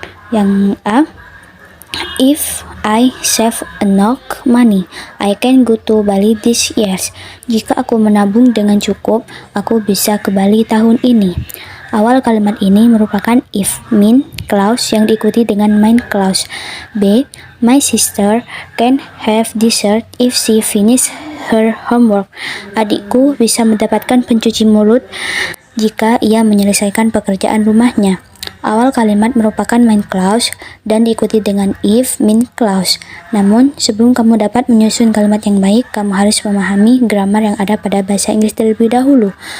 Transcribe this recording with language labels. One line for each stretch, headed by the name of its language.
English: Yang A, if I save enough money, I can go to Bali this year.
Indonesian: Jika aku menabung dengan cukup, aku bisa ke Bali tahun ini. Awal kalimat ini merupakan if, mean clause yang diikuti dengan main clause.
English: B, my sister can have dessert if she finish her homework.
Indonesian: Adikku bisa mendapatkan pencuci mulut jika ia menyelesaikan pekerjaan rumahnya. Awal kalimat merupakan main clause dan diikuti dengan if, mean clause. Namun, sebelum kamu dapat menyusun kalimat yang baik, kamu harus memahami grammar yang ada pada bahasa Inggris terlebih dahulu.